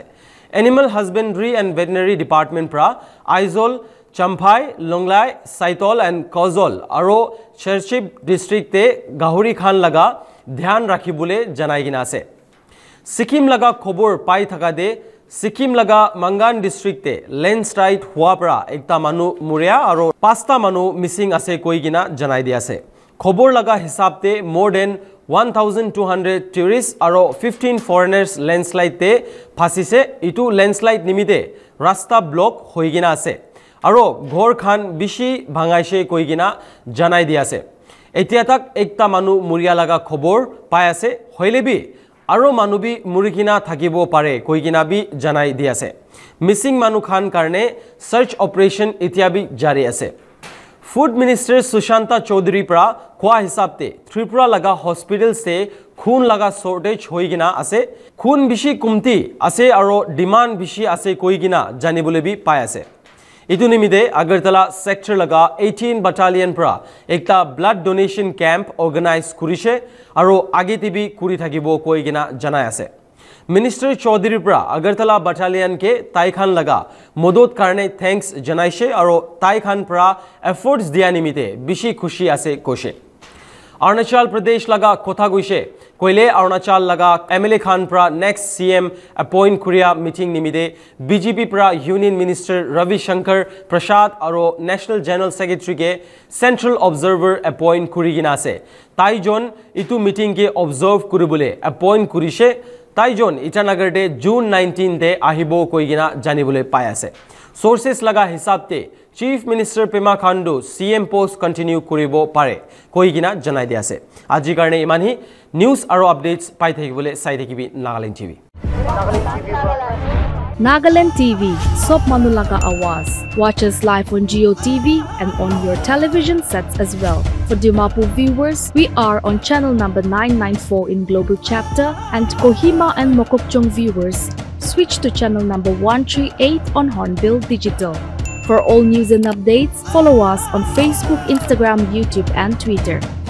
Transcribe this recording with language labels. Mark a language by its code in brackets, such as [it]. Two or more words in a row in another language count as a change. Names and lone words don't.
[nag] Animal Husbandry and Veterinary Department pra Aizol, Champhai, Longlai, Saitol and Kozol aro Cherchip district te gahuri khan laga dhyan rakhibole janai gina ase. Sikkim laga khobor pai thaka de Sikkim laga Mangan district te landslide hua pra ekta manu muria aro pasta manu missing ase koigina janai dia ase. Khobor laga hisab te [en] more than 1200 tourists [nag] aro 15 foreigners landslide te phasise. Itu landslide nimite rasta block hoigina ase. Aro ghor khan bishi bhangaise koigina janai dia ase. Etia tak ekta manu muria laga khobor pai ase hoilebi aro manubi murikina thakibo pare koigina bi janai dia ase. Missing manu khan karne search operation etiabi jari ase. Food Minister Sushanta Chaudhary pra kwa hisab te Tripura laga hospital se khun laga shortage hoigina ase. Khun bishi kumti ase aro demand bishi ase koigina janibole bi pai ase. Itu nimide Agartala sector laga 18 battalion pra ekta [en] blood donation camp organize [nag] kurishe aro agetibi kuri thakibo koigina janai ase. Minister Chaudhary pra Agartala battalion ke taikhan laga modot karne thanks janaishe aro taikhan pra efforts dia nimite bishi khushi ase koshe. Arunachal Pradesh laga kotha guise koile Arunachal laga MLA Khan pra [en] next CM appoint [nag] Korea meeting nimide BJP pra Union Minister Ravi Shankar Prasad aro [en] National General Secretary [nag] ke [en] Central Observer appoint [nag] kurigina ase. Taijon itu meeting ke observe kuribole appoint kurishe. Taijon Itanagar de June 19 de ahibo koigina janibole pai ase. Sources laga hisab te [en] Chief Minister Pema Khandu CM post continue [nag] kuribo pare koigina janai dia ase. Aji karne imani news aro updates pai thakibole sai thakibi Nagaland TV. Nagaland TV, Sop Manulaga Awas. [en] Watch us live on Geo TV and on your television sets as well. For Dimapur viewers, we are on channel number 994 in Global Chapter, and Kohima and Mokokchung viewers, switch to channel number 138 on Hornbill Digital. For all news and updates, follow us on Facebook, Instagram, YouTube and Twitter.